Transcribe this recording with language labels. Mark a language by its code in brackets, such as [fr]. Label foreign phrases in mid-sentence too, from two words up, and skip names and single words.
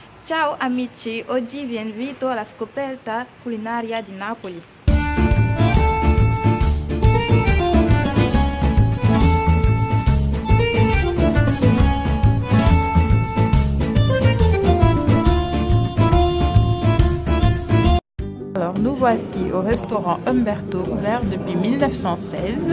[it] Ciao amici, oggi vi invito alla scoperta culinaria di Napoli. [fr] Alors nous voici au restaurant Umberto, ouvert depuis 1916.